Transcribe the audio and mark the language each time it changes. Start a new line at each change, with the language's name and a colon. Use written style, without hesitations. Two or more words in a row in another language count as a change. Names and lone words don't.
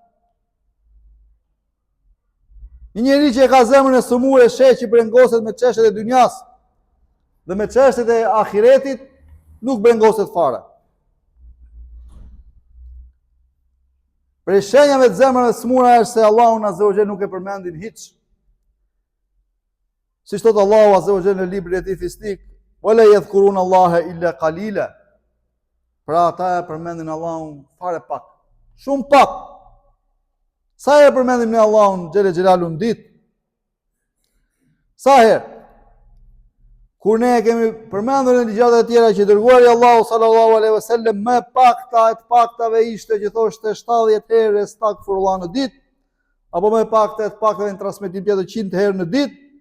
Albanian: Një njeri që e ka zemrën e së mur e sheh që brengoset me çështjet e dynjas dhe me çështjet e ahiretit, nuk brengoset fare. Për shenjave të zemrave të smura është se Allahu
Arabic: عز وجل
Albanian: nuk e përmendin hiç. Siç thot Allahu
Arabic: عز وجل
Albanian: në librin e tij fisnik,
Arabic: "ولا يذكرون الله إلا قليلا."
Albanian: Pra ata e përmendin Allahun fare pak, shumë pak. Sa herë përmendim ne Allahun
Arabic: جل جلاله
Albanian: në ditë? Sa herë? Kur ne kemi përmendur në ligjata e tjera që dërguari Allahu
Arabic: صلى الله عليه وسلم
Albanian: më pakta e të paktave ishte që thoshte 70 herë astaghfirullah në ditë, apo më pakta e të paktave në transmetim tjetër 100 herë në ditë.